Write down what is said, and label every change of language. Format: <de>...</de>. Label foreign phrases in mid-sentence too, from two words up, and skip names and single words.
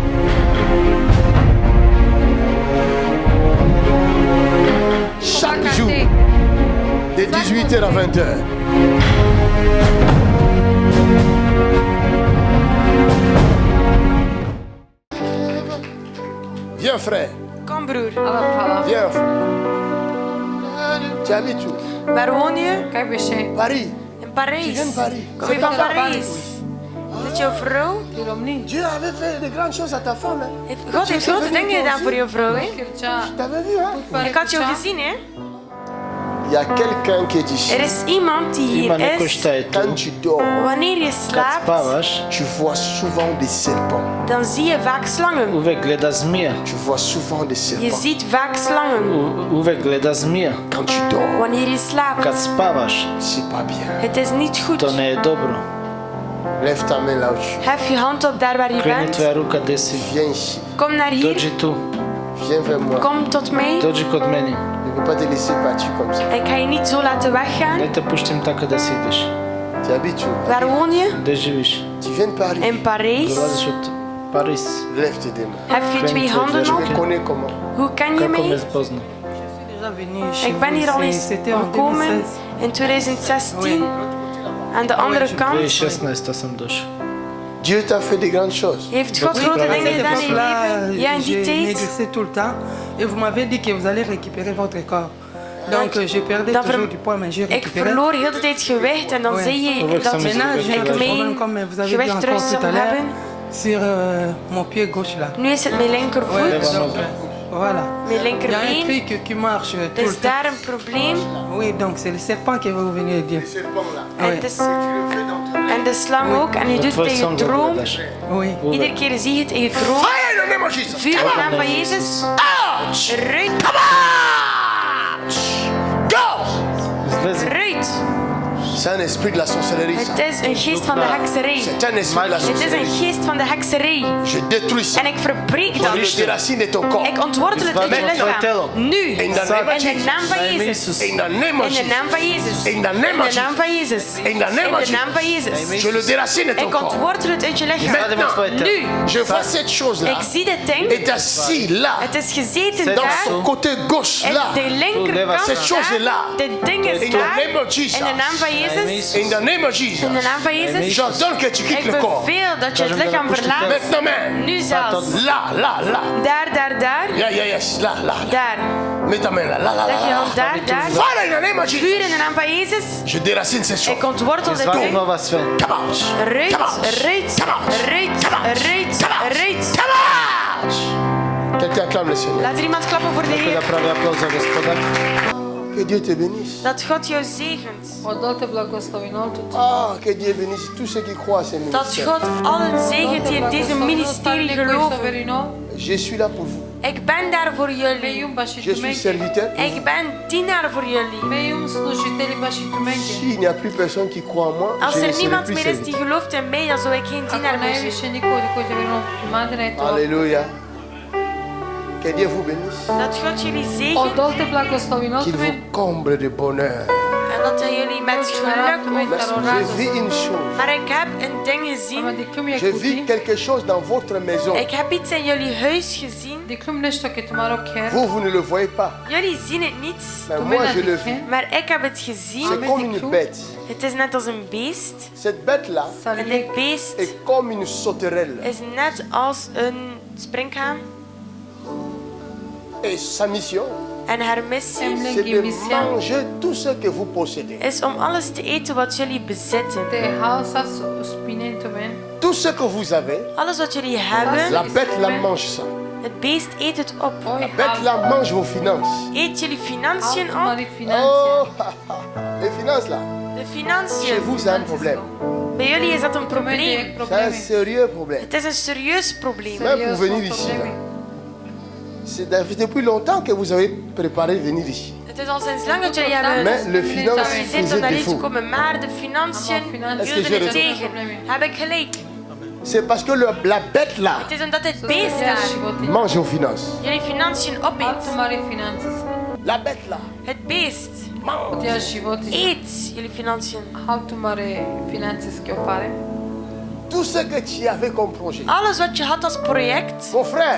<fr>Chaque jour, de 18h à 20h. Viens frère.</fr> <nl>Kom broer.</nl> <fr>Viens frère. Tu habites où?</fr> <nl>Waar woon je? Paris. In</nl> <fr>Tu</fr> <nl>Parijs.</nl> <fr>viens de Paris.</fr> <nl>Kom je van Parijs? Is het jouw vrouw?</nl> <fr>Dieu avait fait de grandes choses à ta femme. Hein?</fr> <nl>God heeft grote dingen gedaan voor jouw vrouw, hè?</nl> <fr>Je t'avais vu, hein?</fr> <nl>Ik had jou gezien, hè?</nl> <fr>Il y a quelqu'un qui est ici.</fr> <nl>Er is iemand die hier is.</nl> <fr>Quand tu dors,</fr> <nl>Wanneer je slaapt,</nl> <fr>tu vois souvent des serpents.</fr> <nl>dan zie je vaak slangen.</nl> <fr>Tu vois souvent des</fr> <nl>Je</nl> <fr>serpents.</fr> <nl>ziet vaak slangen.</nl> <fr>Quand tu dors,</fr> <nl>Wanneer je slaapt.</nl> <fr>c'est pas bien.</fr> <nl>Het is niet goed.</nl> <fr>Lève ta main là où tu es.</fr> <nl>Hef je hand op daar waar je bent.</nl> <fr>Viens ici.</fr> <nl>Kom naar hier.</nl> <fr>Viens vers moi.</fr> <nl>Kom tot mij.</nl> <fr>Je ne peux pas te laisser partir comme ça.</fr> <nl>Ik ga je niet zo laten weggaan.</nl> <fr>Tu habites où?</fr> <nl>Waar woon je?</nl> <fr>Tu viens de Paris.</fr> <nl>In Parijs.</nl> <fr>Lève tes deux mains.</fr> <nl>Heb je twee handen</nl> <fr>Je</fr> <nl>op?</nl> <fr>me connais comment.</fr> <nl>Hoe ken je mij? Ik ben hier al eens gekomen in 2016. Aan de andere kant</nl> <fr>Dieu t'a fait de grandes choses.</fr> <nl>heeft God grote dingen gedaan in je leven. Ja, in die tijd.</nl> <fr>Négligez tout le temps et vous m'avez dit que vous allez récupérer votre corps. Donc je perdais toujours du poids, mais j'ai</fr> <nl>Ik</nl> <fr>récupéré.</fr> <nl>verloor heel de tijd gewicht en dan zei je dat</nl> <fr>Maintenant, j'ai un</fr> <nl>ik</nl> <fr>problème</fr> <nl>mijn</nl> <fr>comme vous avez dit</fr> <nl>gewicht terug</nl> <fr>encore tout</fr> <nl>zou</nl> <fr>à l'heure</fr> <nl>hebben.</nl> <fr>sur mon pied gauche là.</fr> <nl>Nu is het mijn</nl> <fr>Ouais,</fr> <nl>linkervoet,</nl> <fr>donc, voilà.</fr> <nl>mijn</nl> <fr>Il y a un</fr> <nl>linkerbeen.</nl> <fr>truc qui marche</fr> <nl>Er</nl> <fr>tout le</fr> <nl>is</nl> <fr>temps.</fr> <nl>daar een probleem.</nl> <fr>Oui, donc c'est le serpent qui va vous venir dire.</fr> <nl>Het is, en de slang ook. En je doet het in je droom.</nl> <fr>Oui.</fr> <nl>Iedere keer zie je het in je droom.</nl> <en>Fire in the name of Jesus.</en> <nl>Vuur in de naam van Jezus. Ouch! Eruit.</nl> <en>Ouch! Go!</en> <nl>Eruit.</nl> <fr>C'est un esprit de la sorcellerie. Ça.</fr> <nl>Het is een geest van de hekserij.</nl> <fr>C'est un esprit de la</fr> <nl>Het is een</nl> <fr>sorcellerie.</fr> <nl>geest van de hekserij.</nl> <fr>Je détruis ça.</fr> <nl>En ik verbreek</nl> <fr>Je</fr> <nl>dat.</nl> <fr>le déracine de ton corps.</fr> <nl>Ik ontwortel het uit je lichaam. Nu.</nl> <en>In the name of</en> <nl>In de</nl> <en>Jesus.</en> <nl>naam van Jezus.</nl> <en>In the name of</en> <nl>In de naam</nl> <en>Jesus.</en> <nl>van Jezus.</nl> <en>In the name</en> <nl>In</nl> <en>of</en> <nl>de naam</nl> <en>Jesus.</en> <nl>van Jezus.</nl> <en>In the name</en> <nl>In</nl> <en>of</en> <nl>de naam van</nl> <en>Jesus.</en> <nl>Jezus.</nl> <fr>Je le déracine de ton</fr> <nl>Ik</nl> <fr>corps.</fr> <nl>ontwortel het uit je lichaam.</nl> <fr>Maintenant,</fr> <nl>Nu.</nl> <fr>je vois cette chose-là.</fr> <nl>Ik zie dit ding.</nl> <fr>Est assis là.</fr> <nl>Het is gezeten</nl> <fr>Dans</fr> <nl>daar.</nl> <fr>son côté gauche</fr> <nl>En</nl> <fr>là.</fr> <nl>de linkerkant</nl> <fr>Cette chose est là.</fr> <nl>daar. Dit ding is</nl> <en>In the</en> <nl>daar.</nl> <en>name of Jesus.</en> <nl>In de naam van Jezus.</nl> <en>In the name of Jesus.</en> <nl>In de naam van Jezus.</nl> <fr>J'ordonne que tu quittes</fr> <nl>Ik</nl> <fr>le corps.</fr> <nl>beveel dat je het lichaam verlaat.</nl> <fr>Maintenant même.</fr> <nl>Nu zelfs.</nl> <fr>Là, là, là.</fr> <nl>Daar.</nl> <en>Yeah, yeah, yes.</en> <fr>Là, là, là.</fr> <nl>Daar.</nl> <fr>Mets ta main là, là, là,</fr> <nl>Leg je</nl> <fr>là.</fr> <nl>hand daar.</nl> <en>Fire in the name of Jesus.</en> <nl>Vuur in de naam van Jezus.</nl> <fr>Je déracine ces choses.</fr> <nl>Ik ontwortel dit ding.</nl> <en>Come out.</en> <nl>Eruit,</nl> <en>Come out.</en> <nl>eruit,</nl> <en>Come out.</en> <nl>eruit,</nl> <en>Come out.</en> <nl>eruit,</nl> <en>Come out.</en> <nl>eruit.</nl> <en>Come out.</en> <fr>Quelqu'un acclame le Seigneur.</fr> <nl>Laat er iemand klappen voor de Heer.</nl> <fr>Que Dieu te bénisse.</fr> <nl>Dat God jou zegent.</nl> <fr>Ah, que Dieu bénisse tous ceux qui croient à ces</fr> <nl>Dat</nl> <fr>ministères.</fr> <nl>God allen zegent die in deze ministerie geloven.</nl> <fr>Je suis là pour vous.</fr> <nl>Ik ben daar voor jullie.</nl> <fr>Je suis serviteur.</fr> <nl>Ik ben dienaar voor jullie.</nl> <fr>S'il n'y a plus personne qui croit en moi,</fr> <nl>Als</nl> <fr>je ne</fr> <nl>er</nl> <fr>serai</fr> <nl>niemand</nl> <fr>plus</fr> <nl>meer is</nl> <fr>serviteur.</fr> <nl>die gelooft in mij, dan zou ik geen dienaar meer zijn.</nl> <fr>Alléluia. Que Dieu vous bénisse.</fr> <nl>Dat God jullie zegent</nl> <fr>Qu'il vous comble de bonheur.</fr> <nl>en dat hij jullie met geluk</nl> <fr>Je vis une chose.</fr> <nl>Maar ik heb een ding gezien.</nl> <fr>Je vis quelque chose dans votre maison.</fr> <nl>Ik heb iets in jullie huis gezien.</nl> <fr>Vous ne le voyez pas.</fr> <nl>Jullie zien het niet.</nl> <fr>Mais moi, je le vis.</fr> <nl>Maar ik heb het gezien.</nl> <fr>C'est comme une bête.</fr> <nl>Het is net als een beest.</nl> <fr>Cette bête-là</fr> <nl>En dit beest</nl> <fr>est comme une sauterelle.</fr> <nl>is net als een springhaan.</nl> <fr>Et sa mission,</fr> <nl>En haar missie</nl> <fr>c'est de manger tout ce que vous possédez.</fr> <nl>is om alles te eten wat jullie bezitten.</nl> <fr>Tout ce que vous avez,</fr> <nl>Alles wat jullie</nl> <fr>la</fr> <nl>hebben,</nl> <fr>bête la mange ça.</fr> <nl>het beest eet het op.</nl> <fr>La bête la mange vos finances.</fr> <nl>Eet jullie financiën op?</nl> <fr>Oh, les finances là.</fr> <nl>De</nl> <fr>Chez</fr> <nl>financiën.</nl> <fr>vous, c'est un problème.</fr> <nl>Bij jullie is dat een probleem.</nl> <fr>C'est un sérieux problème.</fr> <nl>Het is een serieus probleem.</nl> <fr>Même pour venir ici. là. C'est depuis longtemps que vous avez préparé de venir ici.</fr> <nl>Het is al sinds lang dat jullie hebben</nl> <fr>Mais le finance</fr> <nl>georganiseerd om</nl> <fr>faisait</fr> <nl>naar hier te</nl> <fr>défaut.</fr> <nl>komen, maar de financiën</nl> <fr>Est-ce que</fr> <nl>hielden</nl> <fr>je</fr> <nl>het tegen. Heb ik gelijk?</nl> <fr>C'est parce que la bête là</fr> <nl>Het is omdat het beest daar</nl> <fr>mange vos finances.</fr> <nl>jullie financiën opeet.</nl> <fr>La bête là</fr> <nl>Het beest</nl> <fr>mange.</fr> <nl>eet jullie financiën.</nl> <fr>Tout ce que tu avais comme projet.</fr> <nl>Alles wat je had als project.</nl> <fr>Mon frère,</fr>